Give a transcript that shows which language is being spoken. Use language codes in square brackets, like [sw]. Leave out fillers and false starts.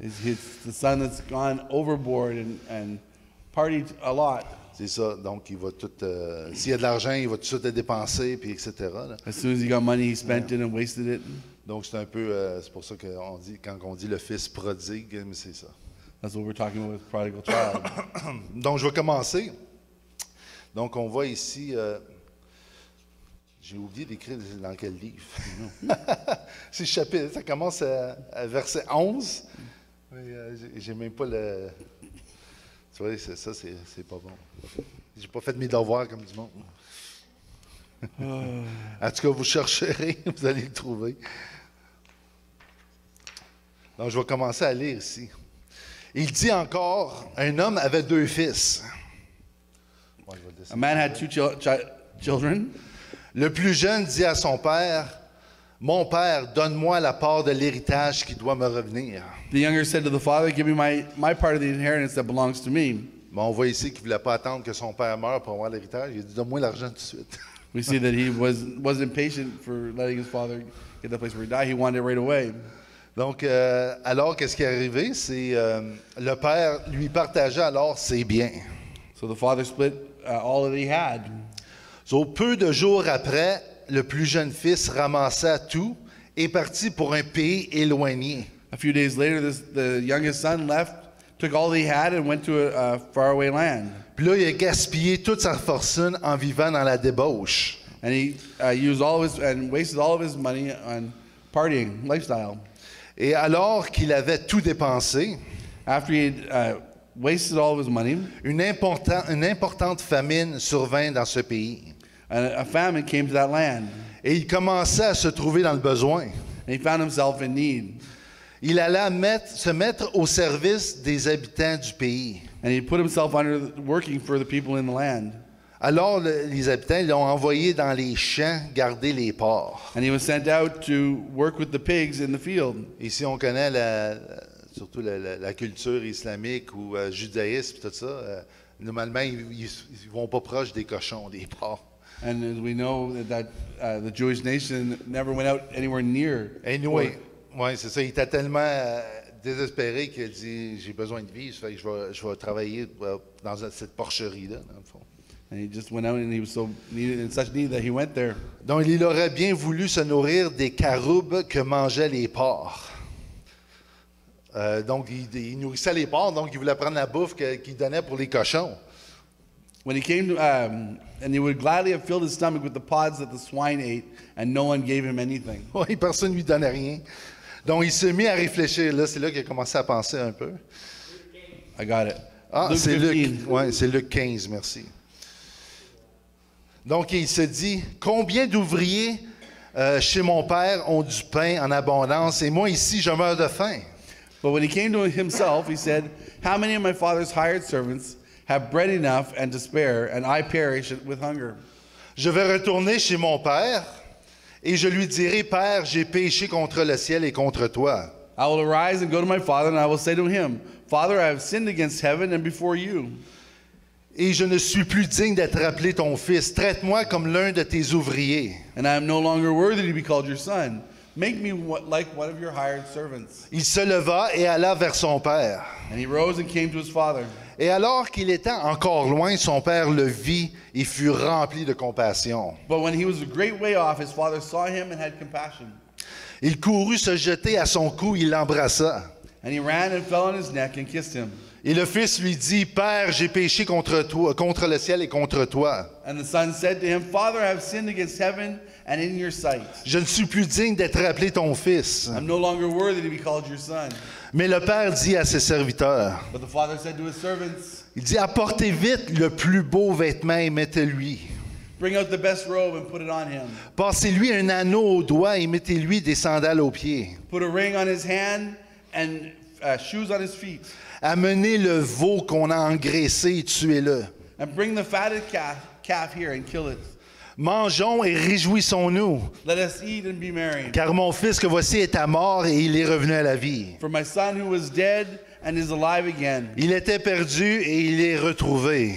[en] It's the son that's gone overboard and partied a lot. [fr] C'est ça, donc il va tout, s'il y a de l'argent, il va tout de suite le dépenser, puis etc. Là. [en] As soon as he got money, he spent it and wasted it. [fr] Donc c'est un peu, c'est pour ça qu'on dit, quand on dit le fils prodigue, mais c'est ça. [en] That's what we're talking about with prodigal child. [fr] Donc je vais commencer. Donc on voit ici, j'ai oublié d'écrire dans quel livre. C'est chapitre, ça commence à verset 11. J'ai même pas le... Tu vois, c'est pas bon. J'ai pas fait mes devoirs comme du monde. En tout cas, vous chercherez, vous allez le trouver. Donc, je vais commencer à lire ici. Il dit encore, un homme avait 2 fils. Bon, [en] A man had two children. [fr] Le plus jeune dit à son père, « Mon père, donne-moi la part de l'héritage qui doit me revenir. » [en] The younger said to the father, "Give me my part of the inheritance that belongs to me." [fr] Bon, on voit ici qu'il ne voulait pas attendre que son père meure pour avoir l'héritage. Il a dit, « Donne-moi l'argent tout de suite. » [en] We see that he wasn't patient for letting his father get the place where he died. He wanted it right away. [fr] Donc, alors, qu'est-ce qui est arrivé? C'est le père lui partageait alors ses biens. [en] So the father split all that he had. [fr] So, peu de jours après, le plus jeune fils ramassa tout et partit pour un pays éloigné. [en] A few days later, the youngest son left, took all he had, and went to a faraway land. [fr] Puis là, il a gaspillé toute sa fortune en vivant dans la débauche. [en] And he wasted all of his money on partying lifestyle. [fr] Et alors qu'il avait tout dépensé, [en] After he had wasted all of his money, [fr] une importante famine survint dans ce pays. [en] a famine came to that land. [fr] Et il commençait à se trouver dans le besoin. [en] And he found himself in need. [fr] Il alla se mettre au service des habitants du pays. [en] And he put himself working for the people in the land. [fr] Alors les habitants l'ont envoyé dans les champs garder les porcs. [en] And he was sent out to work with the pigs in the field. [fr] Ici, on connaît surtout la culture islamique ou judaïsme, tout ça. Normalement, ils ne vont pas proche des cochons, des porcs. [en] And as we know that the Jewish nation never went out anywhere near. [fr] Anyway, ouais, c'est ça. Il était tellement désespéré qu'il a dit, j'ai besoin de vivre, fait que je vais travailler dans cette porcherie-là, dans le fond. [en] And he just went out, and he was so needed, in such need that he went there. [fr] Donc, il aurait bien voulu se nourrir des caroubes que mangeaient les porcs. Donc, il nourrissait les porcs, donc il voulait prendre la bouffe qu'il donnait pour les cochons. [en] When he came to, and he would gladly have filled his stomach with the pods that the swine ate, and no one gave him anything. [fr] Oui, personne ne lui donnait rien. Donc, il s'est mis à réfléchir. Là, c'est là qu'il a commencé à penser un peu. [en] I got it. Ah, Luke [fr] c'est [en] 15. [fr] Luc. Oui, c'est Luc 15, merci. Donc, il se dit, combien d'ouvriers chez mon père ont du pain en abondance et moi ici, je meurs de faim. [en] But when he came to himself, he said, "How many of my father's hired servants have bread enough and to spare, and I perish with hunger?" [fr] Je vais retourner chez mon père et je lui dirai, Père, j'ai péché contre le ciel et contre toi. [en] I will arise and go to my father, and I will say to him, "Father, I have sinned against heaven and before you. [fr] Et je ne suis plus digne d'être appelé ton fils. Traite-moi comme l'un de tes ouvriers. [en] And I am no longer worthy to be called your son. Make me like one of your hired servants." [fr] Il se leva et alla vers son père. [en] And he rose and came to his father. [fr] Et alors qu'il était encore loin, son père le vit et fut rempli de compassion. [en] But when he was a great way off, his father saw him and had compassion. [fr] Il courut se jeter à son cou, il l'embrassa. [en] And he ran and fell on his neck and kissed him. [fr] Et le fils lui dit, Père, j'ai péché contre toi, contre le ciel et contre toi. [en] And the son said to him, Father, I have sinned against heaven and in your sight. [fr] Je ne suis plus digne d'être appelé ton fils. [en] I'm no longer worthy to be called your son. [fr] Mais le père dit à ses serviteurs, [en] But the father said to his servants, [fr] il dit, apportez vite le plus beau vêtement et mettez-lui. [en] bring out the best robe and put it on him. [fr] Passez-lui un anneau au doigt et mettez-lui des sandales aux pieds. [en] Put a ring on his hand and shoes on his feet. [fr] Amenez le veau qu'on a engraissé et tuez-le. [en] And bring the fatted calf here and kill it. [fr] Mangeons et réjouissons-nous, [en] Let us eat and be merry. [fr] car mon fils que voici est à mort et il est revenu à la vie. [en] For my son who was dead and is alive again. [fr] Il était perdu et il est retrouvé.